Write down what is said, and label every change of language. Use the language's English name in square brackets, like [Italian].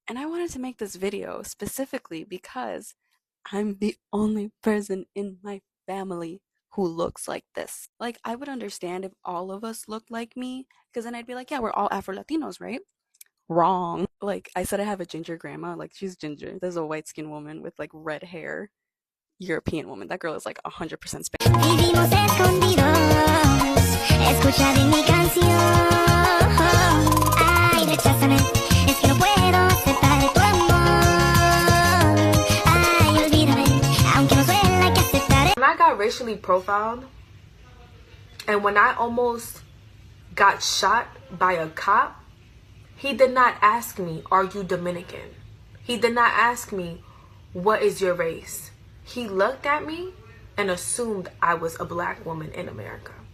[English] And I wanted to make this video specifically because I'm the only person in my family who looks like this. Like, I would understand if all of us looked like me, because then I'd be like, yeah, we're all Afro-Latinos, right? Wrong. Like, I said I have a ginger grandma. Like, she's ginger. There's a white-skinned woman with, like, red hair. European woman. That girl is, like, 100% Spanish. [Spanish] Vivimos escondidos, escuchar mi canción. Ay, recházame, es que no puedo aceptar tu amor. Ay, olvídame, aunque no duela que aceptaré. [English] When I got racially profiled, and when I almost got shot by a cop, he did not ask me, are you Dominican? He did not ask me, what is your race? He looked at me and assumed I was a black woman in America.